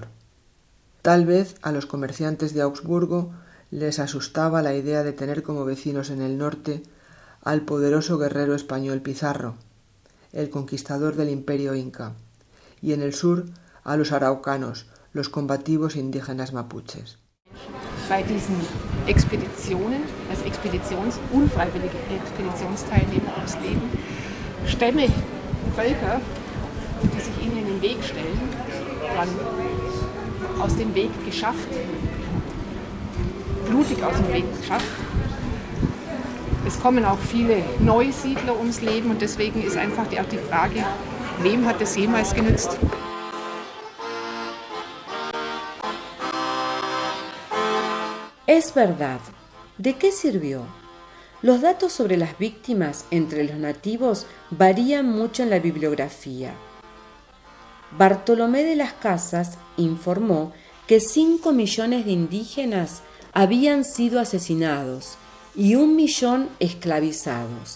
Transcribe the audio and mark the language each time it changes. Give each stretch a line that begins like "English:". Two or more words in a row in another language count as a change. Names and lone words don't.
Spanish: Tal vez a los comerciantes de Augsburgo les asustaba la idea de tener como vecinos en el norte al poderoso guerrero español Pizarro, el conquistador del imperio inca, y en el sur a los araucanos, los combativos indígenas mapuches.
German: Bei diesen Expeditionen, als unfreiwillige Expeditionsteilnehmer ums Leben, Stämme, Völker, die sich ihnen in den Weg stellen, dann aus dem Weg geschafft, blutig aus dem Weg geschafft. Es kommen auch viele Neusiedler ums Leben und deswegen ist einfach auch die Frage, wem hat es jemals genützt?
Spanish: Es verdad. ¿De qué sirvió? Los datos sobre las víctimas entre los nativos varían mucho en la bibliografía. Bartolomé de las Casas informó que 5 millones de indígenas habían sido asesinados y 1 millón esclavizados.